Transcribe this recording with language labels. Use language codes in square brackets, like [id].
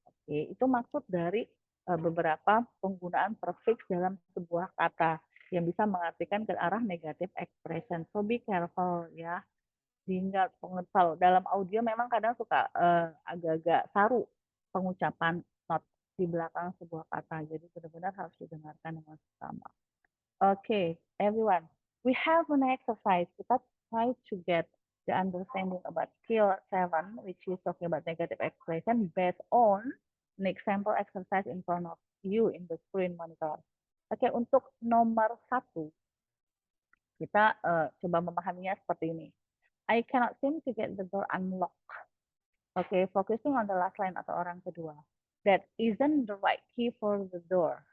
[id] Oke, itu maksud dari beberapa penggunaan prefix dalam sebuah kata yang bisa mengartikan ke arah negative expression. [en] So be careful [id] ya. Hingga pengetal dalam audio memang kadang suka agak-agak saru pengucapan not di belakang sebuah kata. Jadi benar-benar harus didengarkan dengan seksama. [en] Okay, everyone. We have an exercise. [id] Kita [en] try to get the understanding about skill 7, which is talking about negative expression based on an example exercise in front of you in the screen monitor. [id] Oke, untuk nomor 1, kita coba memahaminya seperti ini. [en] I cannot seem to get the door unlocked. Oke, focusing on the last line [id] atau orang kedua. [en] That isn't the right key for the door.